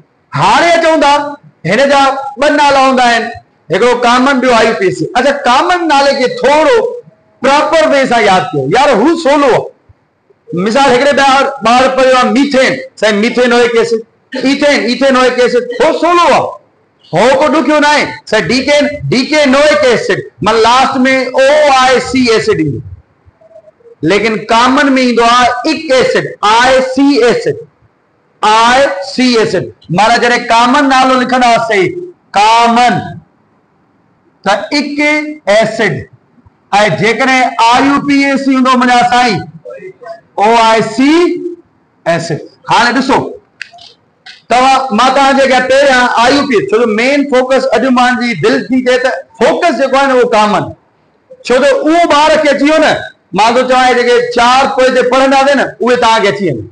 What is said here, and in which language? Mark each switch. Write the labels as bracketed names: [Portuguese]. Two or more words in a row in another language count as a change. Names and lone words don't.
[Sindhi] हाणे अचूं था हिन जा ॿ नाला हूंदा आहिनि, हिकिड़ो कॉमन ॿियो आईयूपीएसी। अच्छा, कॉमन नाले खे थोरो [English] proper way [Sindhi] सां यादि कयो यार, हू सोलो आहे। मिसाल हिकिड़े ॿार पियो आहे मीथेन, साईं मीथेनोइक एसिड, इथेन इथेनोइक एसिड, हो सोलो आहे, हो को ॾुखियो न आहे। साईं डीकेनोइक एसिड मां लास्ट में OIC एसिड ईंदो, लेकिन कॉमन में ईंदो आहे इक एसिड, IC एसिड, IC एसिड। माना जॾहिं कॉमन नालो लिखंदासीं कॉमन त इक एसिड, ऐं जेकॾहिं IUPAC हूंदो मुंहिंजा साईं OIC एसिड। हाणे ॾिसो तव्हां, मां तव्हांजे पहिरियां IUPAC, छो जो [English] main focus [Sindhi] अॼु मुंहिंजी दिलि थी थिए त फोकस जेको आहे न उहो कॉमन, छो जो उहो ॿार खे अची वियो न, मां थो चवां जेके 4 पोइ ते पढ़ंदासीं न उहे तव्हांखे अची वेंदो।